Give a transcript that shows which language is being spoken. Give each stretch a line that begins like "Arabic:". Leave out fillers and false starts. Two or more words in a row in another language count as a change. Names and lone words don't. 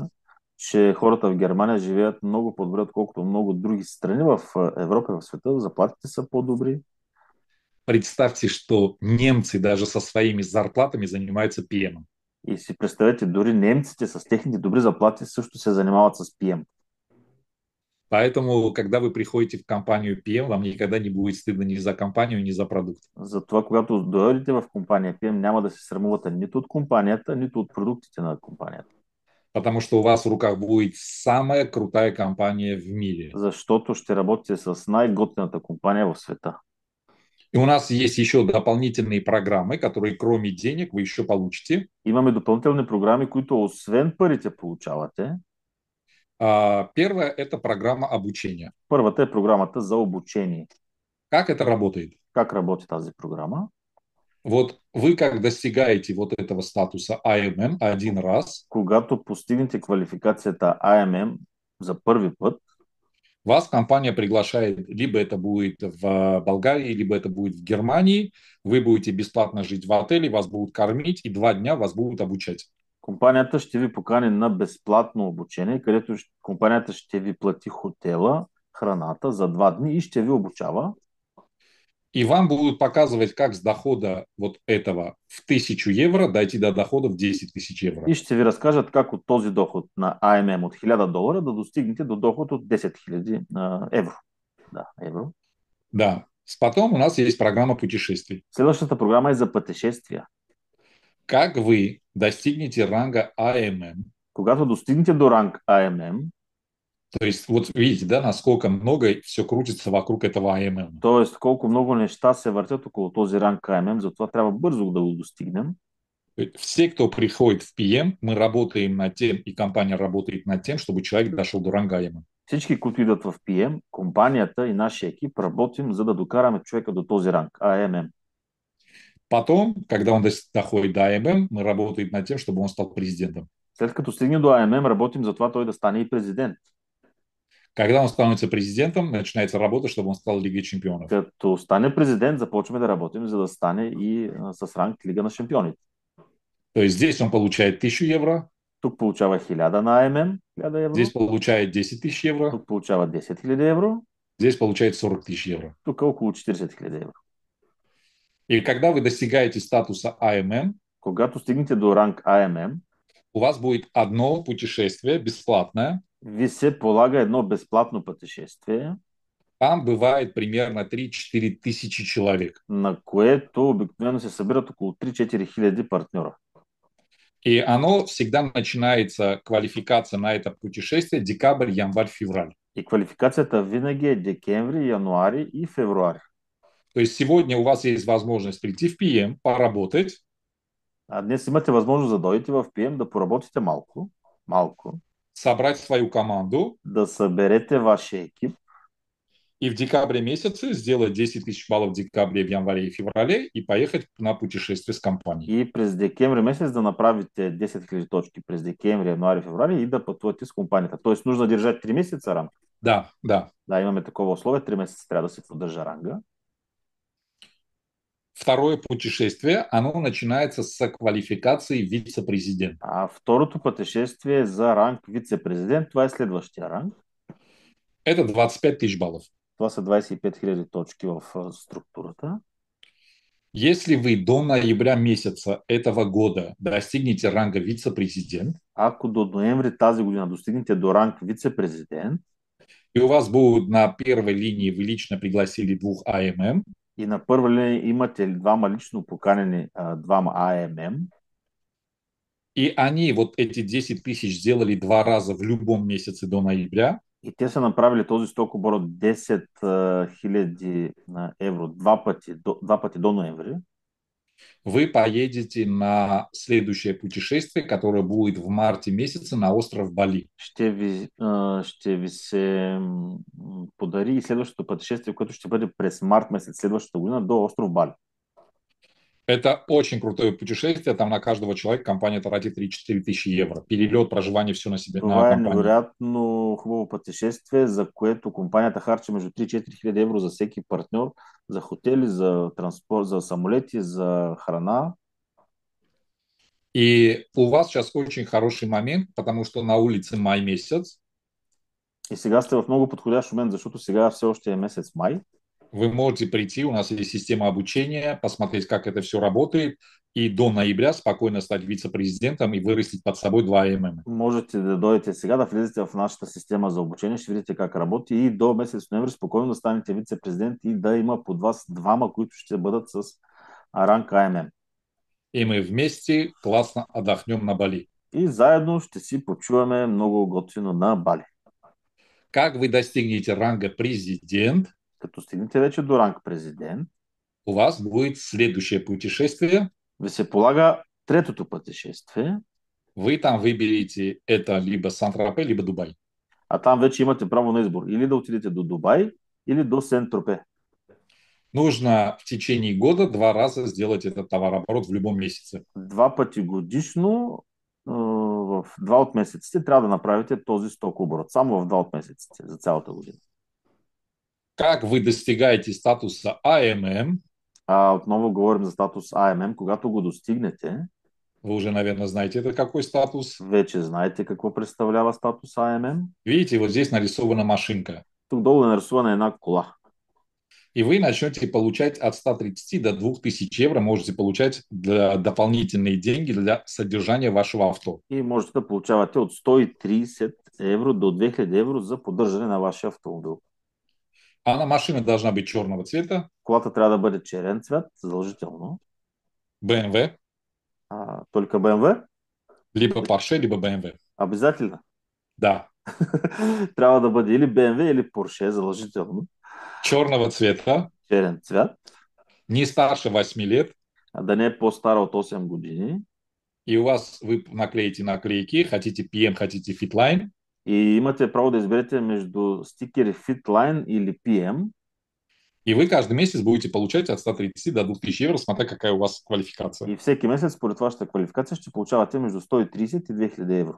Bulgarian: Че хората в Германия живеят много по-добре, отколкото много други страни в Европа и в света. Заплатите са по-добри.
Russian: Представьте, что немцы даже со своими зарплатами занимаются PM.
Bulgarian: И си представете, дори немците с техните добри заплати също се занимават с PM.
Russian: Поэтому, когда вы приходите в компанию PM, вам никогда не будет стыдно ни за компанию, ни за продукт.
Bulgarian: Затова, когато дойдете в компания PM, няма да се срамувате нито от компанията, нито от продуктите на компанията.
Russian: Потому что у вас в руках будет самая крутая компания в мире.
Bulgarian: Защото ще работите с най-готината компания в света.
Russian: И у нас есть еще дополнительные программы, которые кроме денег вы еще получите.
Bulgarian: Имаме допълнителни програми, които освен парите получавате.
Russian: Первая – это программа обучения.
Bulgarian: Първата е програмата за обучение.
Russian: Как это работает?
Bulgarian: Как работи тази програма?
Russian: Вот вы как достигаете вот этого статуса AMM один раз,
Bulgarian: Когато постигнете квалификацията AMM за първи път,
Russian: вас компания приглашает, либо это будет в Болгарии, либо это будет в Германии, вы будете бесплатно жить в отеле, вас будут кормить и 2 дня вас будут обучать.
Bulgarian: компанията ще ви покани на безплатно обучение, където компанията ще ви плати хотела, храната за 2 дни и ще ви обучава.
Russian: И вам будут показывать, как с дохода вот этого в 1000 евро дойти до дохода в 10 тысяч евро.
Bulgarian: И ще ви разкажат как от този доход на AMM от $1000 да достигнете до доход от 10 000 евро.
Russian: Да, евро.
Bulgarian: Да.
Russian: Потом у нас есть программа путешествий.
Bulgarian: Следващата програма е за пътешествия.
Russian: Как вы достигнете ранга АММ?
Bulgarian: Когато достигнете до ранг АММ,
Russian: То есть, вот видите, да, насколько много все крутится вокруг этого АММ.
Bulgarian: т.е. колко много неща се въртят около този ранг АММ, затова трябва бързо да го достигнем.
Russian: Все, кто приходит в PM, мы работаем над тем, и компания работает над тем, чтобы человек дошел до ранга АММ.
Bulgarian: Всички, които идват в PM, компанията и нашия екип работим, за да докараме човека до този ранг АММ.
Russian: Потом, когда он доходит до АММ, мы работаем над тем, чтобы он стал президентом.
Bulgarian: След като стигне до АММ, работим за това той да стане и президент.
Russian: Когда он становится президентом, начинается работа, чтобы он стал Лигой чемпионов.
Bulgarian: Като стане президент, започваме да работим, за да стане и с ранг Лига на шампионите.
Russian: То есть здесь он получает 1000 евро,
Bulgarian: Тук получава 1000 на АММ, 1000 евро.
Russian: здесь получает 10 тысяч евро,
Bulgarian: Тук получава 10 000 евро.
Russian: здесь получает 40 тысяч евро.
Bulgarian: Тук около 40 000 евро.
Russian: И когда вы достигаете статуса АММ,
Bulgarian: Когато стигнете до ранг АММ,
Russian: у вас будет одно путешествие бесплатное.
Bulgarian: ви се полага едно безплатно пътешествие,
Russian: Там бывает примерно 3-4 тысячи человек.
Bulgarian: на което обикновено се събират около 3-4 хиляди партньора.
Russian: И оно всегда начинается, квалификация на это путешествие, декабрь, январь, февраль.
Bulgarian: И квалификацията винаги е декември, януари и февруари.
Russian: То есть сегодня у вас есть возможность прийти в PM, поработать,
Bulgarian: А днес имате възможност да дойдете в PM, да поработите малко,
Russian: собрать свою команду
Bulgarian: да съберете вашия екип
Russian: и в декабре месяце сделать 10 тысяч баллов в декабре, в январе и феврале и поехать на путешествие с компанией.
Bulgarian: и през декември месец да направите 10 000 точки през декември, януари, февруари и да пътувате с компанията.
Russian: Тоест нужно да държать 3 месеца рамка.
Bulgarian: Да, да. Да, имаме такова условие, 3 месеца трябва да се поддържа ранга.
Russian: Второе путешествие, оно начинается с квалификации вице-президента.
Bulgarian: А второто пътешествие за ранг вице-президент, това е следващия ранг.
Russian: Это 25 тысяч баллов.
Bulgarian: Това са 25 000 точки в структурата.
Russian: Если вы до ноября месяца этого года достигнете ранга вице-президент,
Bulgarian: Ако до ноември тази година достигнете до ранг вице-президент
Russian: и у вас будут на первой линии, вы лично пригласили 2 АММ,
Bulgarian: и на първа линия имате двама лично поканени двама АММ,
Russian: и они вот эти 10 тысяч сделали 2 раза в любом месяце до ноября,
Bulgarian: и те са направили този стокоборот 10 000 евро два пъти до ноември,
Russian: вы поедете на следующее путешествие, которое будет в марте месяце на остров Бали.
Bulgarian: ще ви се подари и следващото пътешествие, което ще бъде през март месец следващата година до остров Бали.
Russian: Это очень крутое путешествие. Там на каждого человека компания тратит 3-4 тысячи евро. Перелет, проживание, все на себе, на
Bulgarian: Това е
Russian: компанию.
Bulgarian: невероятно хубаво пътешествие, за което компанията харчи между 3-4 хиляди евро за всеки партньор, за хотели, за транспорт, за самолети, за храна.
Russian: И у вас сейчас очень хороший момент, потому что на улице май месяц.
Bulgarian: И сега сте в много подходящ момент, защото сега все още е месец май.
Russian: Вы можете прийти, у нас есть система обучения, посмотреть, как это все работает, и до ноября спокойно стать вице-президентом и вырастить под собой 2 АММ.
Bulgarian: Можете да дойдете сега, да влезете в нашата система за обучение, ще видите как работи и до месец ноември спокойно да станете вице-президент и да има под вас двама, които ще бъдат с ранг АММ.
Russian: И мы вместе классно отдохнем на Бали.
Bulgarian: И заедно ще си почуваме много готино на Бали.
Russian: Как вы достигнете ранга президент,
Bulgarian: Като стигнете вече до ранг президент,
Russian: у вас будет следующее путешествие.
Bulgarian: ви се полага третото пътешествие,
Russian: Вы там выберете это либо Сан-Тропе, либо Дубай.
Bulgarian: а там вече имате право на избор. Или да отидете до Дубай, или до Сен-Тропе.
Russian: Нужно в течение года 2 раза сделать этот товарооборот в любом месяце.
Bulgarian: 2 пъти годишно, в 2 от месеците трябва да направите този стокооборот. Само в 2 от месеците за цялата година.
Russian: Как вы достигаете статуса АММ?
Bulgarian: Отново говорим за статус АММ. Когато го достигнете,
Russian: Вы уже, наверное, знаете, это какой статус.
Bulgarian: вече знаете какво представлява статус АММ.
Russian: Видите, вот здесь нарисована машинка.
Bulgarian: Тук долу е нарисувана една кола.
Russian: И вы начнете получать от 130 до 2000 евро, можете получать дополнительные деньги для содержания вашего авто.
Bulgarian: И можете да получавате от 130 евро до 2000 евро за поддържане на вашия автомобил.
Russian: Она, машина должна быть черного цвета,
Bulgarian: Колата трябва да бъде черен цвят, задължително.
Russian: BMW, Только BMW? либо Porsche, либо BMW. Обязательно.
Bulgarian: Да, Трябва да бъде или BMW, или Porsche, задължително.
Russian: черного цвета,
Bulgarian: Черен цвят,
Russian: не старше 8 лет,
Bulgarian: а да не е по-стара от 8 години.
Russian: и у вас вы наклеите наклейки, хотите PM, хотите Fitline,
Bulgarian: И имате право да изберете между стикери Fitline или PM.
Russian: и вы каждый месяц будете получать от 130 до 2000 евро, смотря какая у вас квалификация.
Bulgarian: И всеки месец, според вашата квалификация, ще получавате между 130 и 2000 евро.